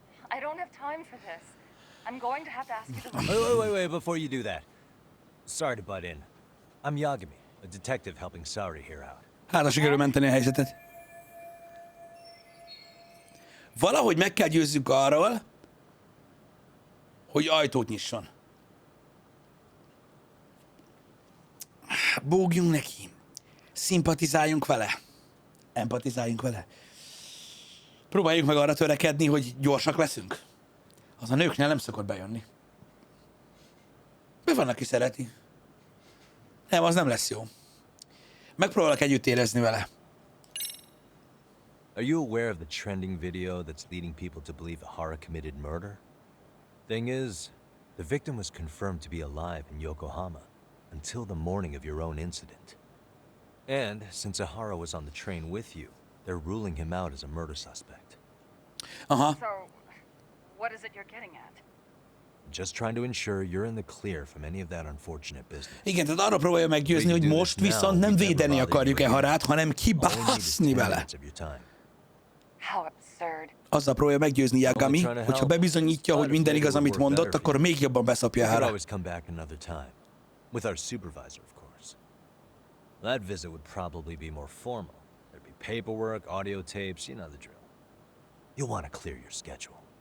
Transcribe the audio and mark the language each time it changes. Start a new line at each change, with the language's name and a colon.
English: I don't have time for this. I'm going to have to ask you to leave. Wait, before you do that. Sorry to butt in. I'm Yagami, a detective helping Saori here out.
Hungarian: Hát, sikerül menteni a helyzetet. Valahogy meg kell győzzük arról, hogy ajtót nyisson. Bógjunk neki. Szimpatizáljunk vele. Empatizáljunk vele. Próbáljuk meg arra törekedni, hogy gyorsak leszünk. Az a nőknél nem szokott bejönni. Van, aki szereti. Nem, az nem lesz jó. Megpróbálok együtt érezni vele.
English: Are you aware of the trending video that's leading people to believe Ehara committed murder? Thing is, the victim was confirmed to be alive in Yokohama until the morning of your own incident. And since Ehara was on the train with you, they're ruling him out as a murder suspect. Aha. So, what is it you're getting at? Just trying to ensure you're in the clear from any of that unfortunate business.
Hungarian: Igen, tehát arra próbálja meggyőzni, hogy most viszont nem védeni akarjuk Eharát, hanem kibászni vele.
English: How absurd.
Hungarian: Azzal próbálja meggyőzni Yagami, hogyha bebizonyítja, hogy minden igaz, amit mondott, akkor még jobban beszopja Eharát. Eharát.
English: Always come back another time. With our supervisor, of course. That visit would probably be more formal. There'd be paperwork, audio tapes, you know the drill. You'll want to clear your schedule.